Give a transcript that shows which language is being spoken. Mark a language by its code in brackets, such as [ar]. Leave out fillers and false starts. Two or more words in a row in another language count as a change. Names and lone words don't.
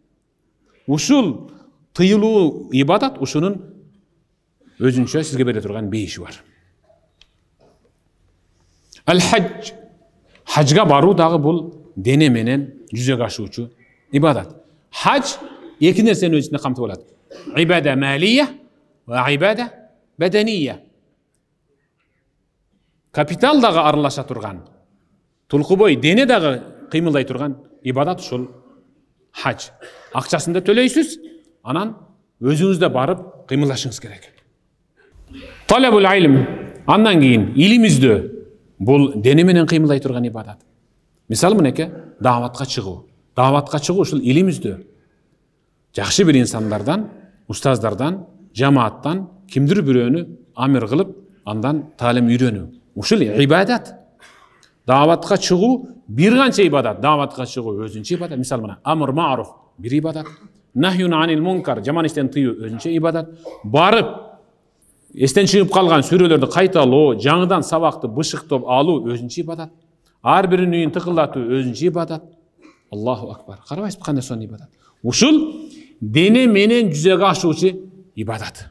[ky] Ушул тыйылуу ибадат, ушунун өзүнчө сизге бере турган бейиши бар. Ал-хадж, хажга баруу дагы бул дене менен жүзөгө ашуучу ибадат. Хадж эки нерсени өзүнө камтып алат. [ar] عبادة مالية وعبادة بدنية. [ky] Капитал дагы аралаша турган, тулкубой дене дагы кыймылдай турган ибадат ушул хадж. Акчасын да төлөйсүз, анан өзүңүздө барып кыймылдашыңыз керек. [ar] طلب العلم, [ky] андан кийин илим издөө, бул дене менен кыймылдай турган ибадат. Мисалы мынеке, даватка чыгуу. Даватка чыгуу ушул илим издөө. Жакшы бир инсандардан, устаздардан, жамааттан кимдир бирөөнү амир кылып, андан таалим үйрөнүү. Ушул ибадат. Даватка чыгуу бир канча ибадат. Даватка чыгуу өзүнчө ибадат. Мисалы мына [ar] أمر معروف [ky] бир ибадат. [ar] نهي عن المنكر, [ky] жаман иштен тыюу өзүнчө ибадат. Барып эстен чыгып калган сүрөлөрдү кайталоо, жаңыдан сабакты бышыктап алуу өзүнчө ибадат. Ар биринин үйүн тыкылдатуу өзүнчө ибадат. [ar] الله أكبر. [ky] Карабайсызбы кандай сонун ибадат. Ушул дене менен жүзөгө ашуучу ибадат.